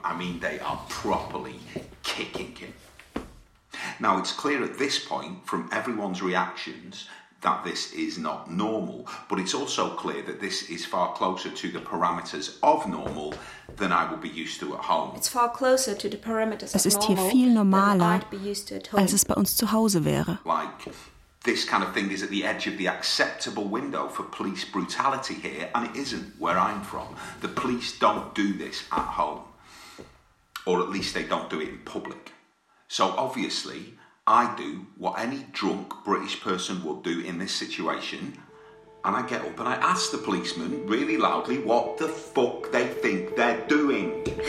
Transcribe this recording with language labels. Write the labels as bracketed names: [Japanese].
[English] I mean, they are properly kicking him. Now, it's clear at this point from everyone's reactions that this is not normal, but it's also clear that this is far closer to the parameters of normal than I would be used to at home. It's far closer to the parameters [German] es ist hier viel normaler, als es bei uns zu Hause wäre. [English] Like, this kind of thing is at the edge of the acceptable window for police brutality here, and it isn't where I'm from. The police don't do this at home, or at least they don't do it in public. So obviously, I do what any drunk British person would do in this situation, and I get up and I ask the policeman really loudly what the fuck they think they're doing.